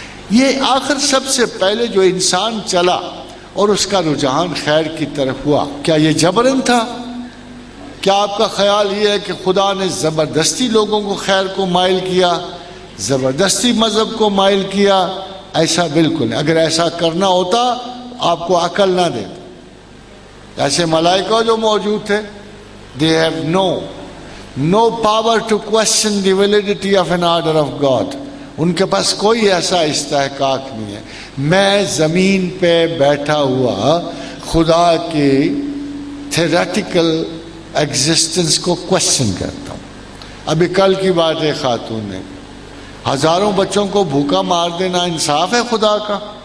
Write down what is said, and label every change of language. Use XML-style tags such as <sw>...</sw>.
<ur>یہ آخر سب سے پہلے جو انسان چلا اور اس کا رجحان خیر کی طرف ہوا، کیا یہ جبرن تھا؟ کیا آپ کا خیال یہ ہے کہ خدا نے زبردستی لوگوں کو خیر کو مائل کیا، زبردستی مذہب کو مائل کیا؟ ایسا بالکل نہیں. اگر ایسا کرنا ہوتا آپ کو عقل نہ دیتا. ایسے ملائکہ جو موجود تھے،</ur> <en>they have no power to question the validity of an order of God.</en> <ur>ان کے پاس کوئی ایسا استحقاق نہیں ہے۔ میں زمین پہ بیٹھا ہوا خدا کی تھیوریٹیکل ایگزسٹنس کو کوشچن کرتا ہوں۔ ابھی کل کی بات ہے، خاتون نے ہزاروں بچوں کو بھوکا مار دینا انصاف ہے خدا کا؟</ur>